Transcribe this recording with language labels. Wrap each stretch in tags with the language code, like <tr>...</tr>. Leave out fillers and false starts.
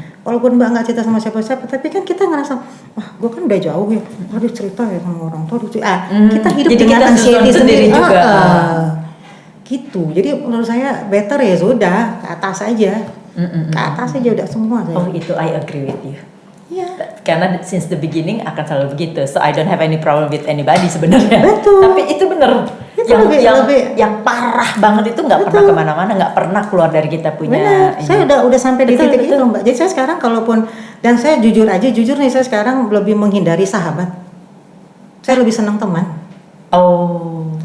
<id>Walaupun Mbak nggak cerita sama siapa-siapa, tapi kan kita ngerasa, gue kan udah jauh ya, harus cerita ya sama orang tua. Kita hidup jadi dengan anxiety sendiri juga. Gitu. Jadi menurut saya better ya sudah ke atas aja, ke atas aja udah semua.</id> <en>Oh</en> <id>itu</id> <en>I agree with you.</en> <id>Iya. Karena</id> <en>since the beginning</en> <id>akan selalu begitu.</id> <en>So I don't have any problem with anybody</en> <id>sebenarnya. Betul. Tapi itu bener. Yang parah banget itu nggak pernah kemana-mana, nggak pernah keluar dari kita punya. Saya udah sampai di titik itu, Mbak. Jadi saya sekarang kalaupun, dan saya jujur nih, saya sekarang lebih menghindari sahabat. Saya lebih senang teman. Oh.</id>